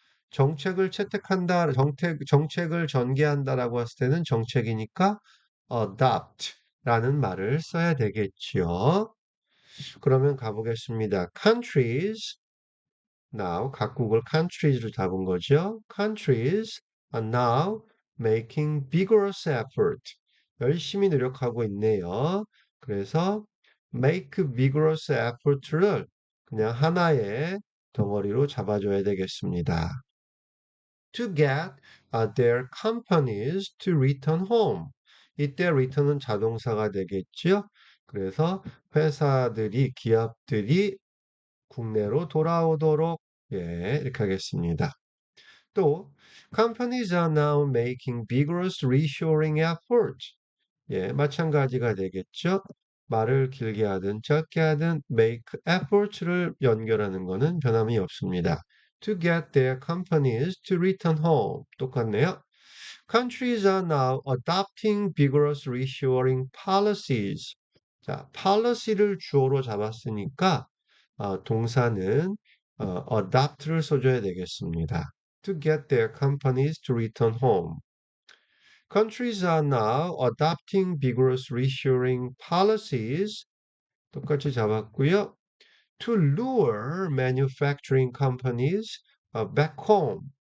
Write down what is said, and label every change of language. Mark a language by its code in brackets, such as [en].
[ko] 정책을 채택한다, 정책을 전개한다라고 했을 때는 정책이니까 adopt라는 말을 써야 되겠지요. 그러면 가보겠습니다. countries, now 각국을 countries로 잡은 거죠. [en] countries are now making vigorous effort. [ko] 열심히 노력하고 있네요. 그래서 [en] make vigorous effort [ko] 를 그냥 하나의 덩어리로 잡아줘야 되겠습니다. [en] To get their companies to return home. [ko] 이때 return은 자동사가 되겠죠. 그래서 회사들이, 기업들이 국내로 돌아오도록 예, 이렇게 하겠습니다. [en] 또 companies are now making vigorous reshoring efforts. [ko] 예, 마찬가지가 되겠죠. 말을 길게 하든 짧게 하든 make efforts를 연결하는 것은 변함이 없습니다. [en] to get their companies to return home. [ko] 똑같네요. [en] Countries are now adopting vigorous reshoring policies. [ko] 자, policy를 주어로 잡았으니까 동사는 adopt를 써줘야 되겠습니다. [en] To get their companies to return home. Countries are now adopting vigorous reshoring policies. [ko] 똑같이 잡았고요. [en] To lure manufacturing companies back home.